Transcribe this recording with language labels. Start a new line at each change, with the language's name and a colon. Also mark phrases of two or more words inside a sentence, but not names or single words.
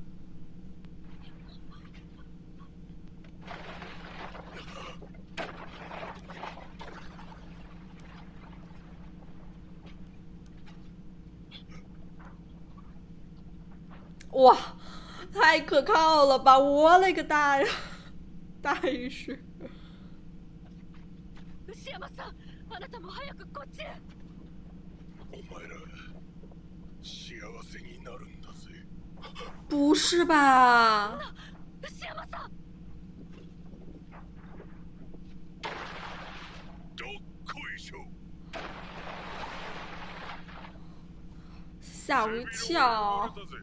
Chinese: 哇，太可靠了吧！我勒个大呀，大意识。
Japanese: 牛山さん、あなたも早くこっちへ。お前ら幸せになるんだぜ。
Chinese: 不是吧？
Japanese: 牛山さん。どっこいしょ。
Chinese: 吓我一跳。